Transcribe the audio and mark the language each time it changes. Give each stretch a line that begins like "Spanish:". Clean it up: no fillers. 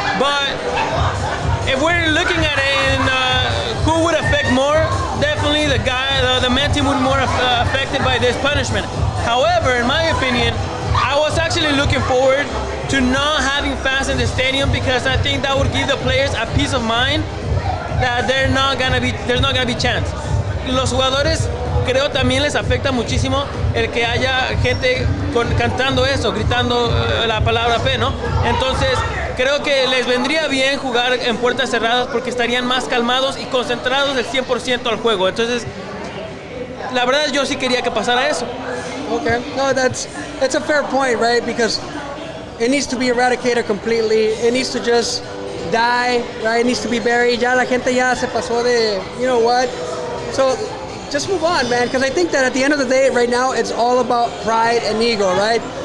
English: But if we're looking at it in who would affect more, definitely the men's team would be more affected by this punishment. However, in my opinion, I was actually looking forward to not having fans in the stadium, because I think that would give the players a peace of mind that there's not gonna be chance.
Spanish: Los jugadores, creo, también les afecta muchísimo el que haya gente cantando eso, gritando la palabra P, ¿no? Entonces, creo que les vendría bien jugar en puertas cerradas, porque estarían más calmados y concentrados del 100% al juego. Entonces, la verdad, yo sí quería que pasara eso.
English: Okay, no, that's a fair point, right? Because it needs to be eradicated completely. It needs to just die, right? It needs to be buried.
Spanish: Ya la gente ya se pasó de,
English: you know what? So just move on, man. Because I think that at the end of the day, right now, it's all about pride and ego, right?